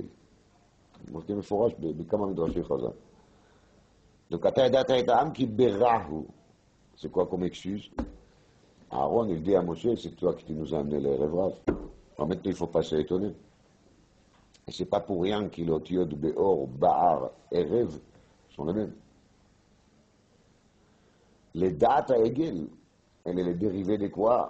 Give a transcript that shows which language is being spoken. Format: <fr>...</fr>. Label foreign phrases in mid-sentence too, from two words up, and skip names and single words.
<he>מופיע מפורש בכמה מדרשי חז"ל. Donc, אתה ידעת את העם כי ברע הוא.</he> <fr>C'est quoi comme excuse? Aaron, il dit à Moshe, c'est toi qui nous as amené l'Erev Rav. Alors maintenant, il ne faut pas s'étonner. Et c'est pas pour rien que les Otiyot Beor, Baar, Erev sont les mêmes. Les dates à Egel, elle est le dérivé de quoi?</fr>